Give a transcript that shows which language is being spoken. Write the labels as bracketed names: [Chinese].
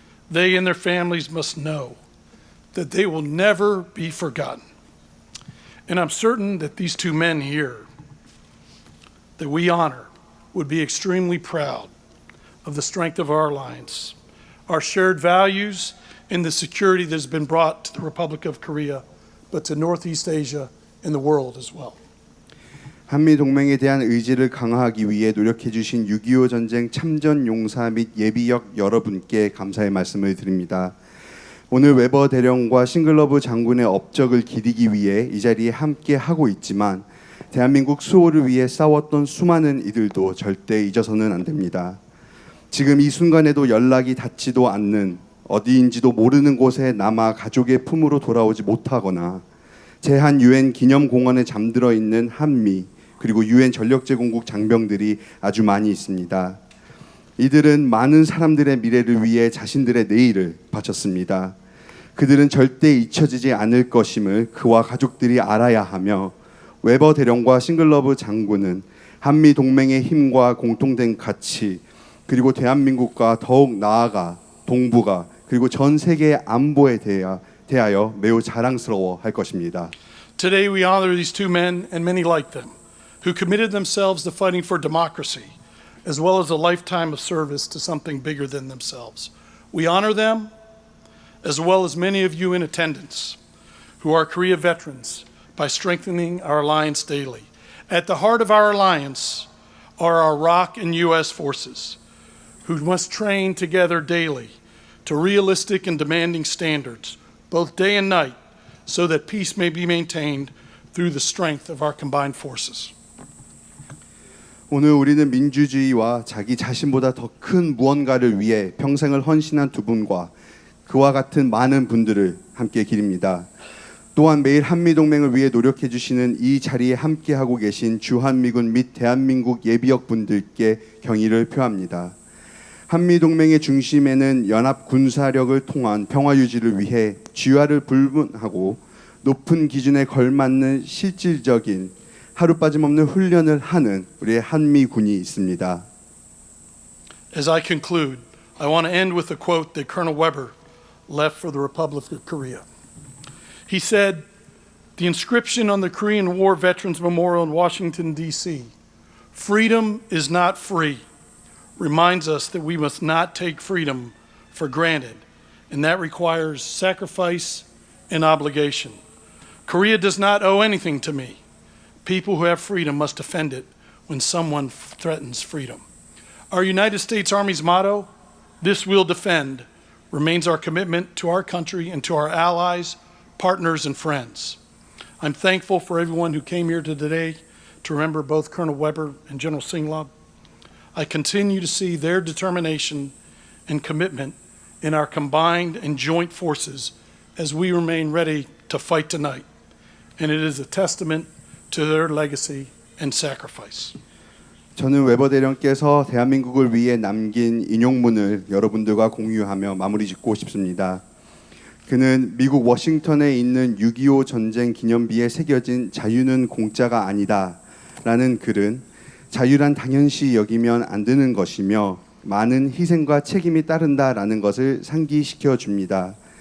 [English] They and their families must know that they will never be forgotten. And I'm certain that these two men here that we honor would be extremely proud of the strength of our alliance, our shared values, and the security that has been brought to the Republic of Korea, but to Northeast Asia and the world as well. [Korean] 한미 동맹에 대한 의지를 강화하기 위해 노력해 주신 6.25 전쟁 참전 용사 및 예비역 여러분께 감사의 말씀을 드립니다. 오늘 웨버 대령과 싱글러브 장군의 업적을 기리기 위해 이 자리에 함께 하고 있지만 대한민국 수호를 위해 싸웠던 수많은 이들도 절대 잊어서는 안 됩니다. 지금 이 순간에도 연락이 닿지도 않는 어디인지도 모르는 곳에 남아 가족의 품으로 돌아오지 못하거나 제한 유엔 기념공원에 잠들어 있는 한미 그리고 유엔 전력제공국 장병들이 아주 많이 있습니다. 이들은 많은 사람들의 미래를 위해 자신들의 내일을 바쳤습니다. 그들은 절대 잊혀지지 않을 것임을 그와 가족들이 알아야 하며 웨버 대령과 싱글러브 장군은 한미 동맹의 힘과 공통된 가치 그리고 대한민국과 더욱 나아가 동북아 그리고 전 세계의 안보에 대하여 매우 자랑스러워 할 것입니다. [English] Today we honor these two men and many like them who committed themselves to fighting for democracy as well as a lifetime of service to something bigger than themselves. We honor them as well as many of you in attendance who are Korea veterans by strengthening our alliance daily. At the heart of our alliance are our ROK and U.S. forces who must train together daily to realistic and demanding standards, both day and night, so that peace may be maintained through the strength of our combined forces. [Korean] 오늘 우리는 민주주의와 자기 자신보다 더 큰 무언가를 위해 평생을 헌신한 두 분과 그와 같은 많은 분들을 함께 기립니다. 또한 매일 한미동맹을 위해 노력해 주시는 이 자리에 함께하고 계신 주한미군 및 대한민국 예비역 분들께 경의를 표합니다. 한미동맹의 중심에는 연합 군사력을 통한 평화 유지를 위해 쥐와를 불문하고 높은 기준에 걸맞는 실질적인 하루 빠짐없는 훈련을 하는 우리의 한미군이 있습니다. [English] As I conclude, I want to end with a quote that Colonel Weber left for the Republic of Korea. He said, "The inscription on the Korean War Veterans Memorial in Washington, D.C., 'Freedom is not free,' reminds us that we must not take freedom for granted, and that requires sacrifice and obligation. Korea does not owe anything to me. People who have freedom must defend it when someone threatens freedom." Our United States Army's motto, "This we'll defend," remains our commitment to our country and to our allies, partners, and friends. I'm thankful for everyone who came here today to remember both Colonel Weber and General 싱글러브. I continue to see their determination and commitment in our combined and joint forces as we remain ready to fight tonight. And it is a testament to their legacy and sacrifice. [Korean] 저는 웨버 대령께서 대한민국을 위해 남긴 인용문을 여러분들과 공유하며 마무리 짓고 싶습니다. 그는 미국 워싱턴에 있는 6.25 전쟁 기념비에 새겨진 자유는 공짜가 아니다 라는 글은 자유란 당연시 여기면 안 되는 것이며 많은 희생과 책임이 따른다라는 것을 상기시켜 줍니다.